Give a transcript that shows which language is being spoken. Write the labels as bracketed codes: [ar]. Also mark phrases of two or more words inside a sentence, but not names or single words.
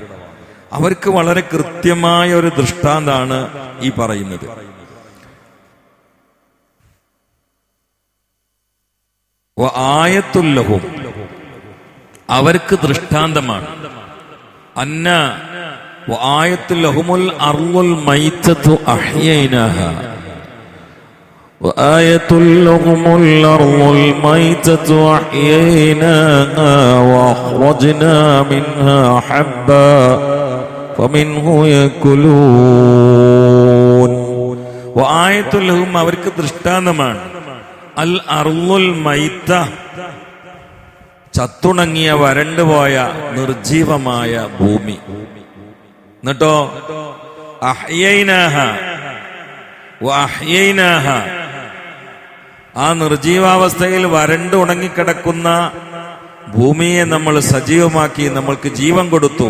[ml] അവർക്ക് വളരെ കൃത്യമായ ഒരു ദൃഷ്ടാന്താണ് ഈ പറയുന്നത്. [ar] آية لهم, [ml] അവർക്ക് ദൃഷ്ടാന്തമാണ്. [ar] അന്ന وآية لهم الأرض الميتة أحييناها وآية لهم الأرض الميتة أحييناها وأخرجنا منها حبا فمنه يأكلون. وآية لهم [ml] അവർക്ക് ദൃഷ്ടാന്തമാണ്. [ar] الأرض الميتة, [ml] ചത്തുണങ്ങിയ വരണ്ടുപോയ നിർജീവമായ ഭൂമി. എന്നിട്ടോ ആ നിർജീവാവസ്ഥയിൽ വരണ്ട് ഉണങ്ങിക്കിടക്കുന്ന ഭൂമിയെ നമ്മൾ സജീവമാക്കി, നമ്മൾക്ക് ജീവൻ കൊടുത്തു.